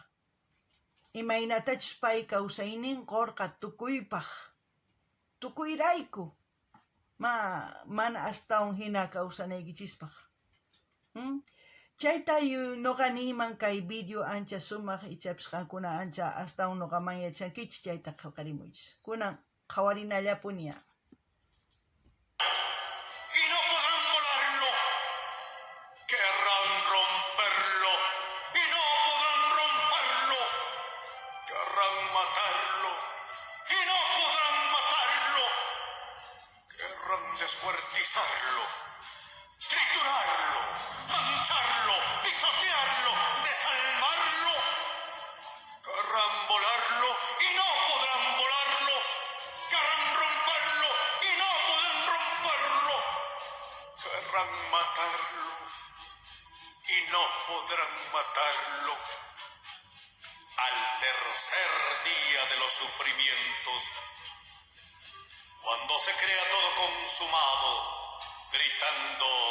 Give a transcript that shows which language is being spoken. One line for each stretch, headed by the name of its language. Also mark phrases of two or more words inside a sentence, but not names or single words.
Quechua: Imaynatachus pay kawsaynin qurqa tukuypaq, tukuyrayku, mana astawan hina kawsanaykichispaq. Chayta nuqa niyman kay video ancha sumaq ichapis qankuna ancha astawan nuqaman yachankichis chayta qawqarimuychis. Kunan qhawarinallapuña.
Spanish: Y no podrán volarlo, querrán romperlo, y no podrán romperlo, querrán matarlo, y no podrán matarlo, querrán descuartizarlo, triturarlo, mancharlo, pisotearlo, desalmarlo, querrán volarlo y no podrán volarlo, querrán romperlo y no podrán romperlo, querrán matarlo y no podrán matarlo. Al tercer día de los sufrimientos, cuando se crea todo consumado, gritando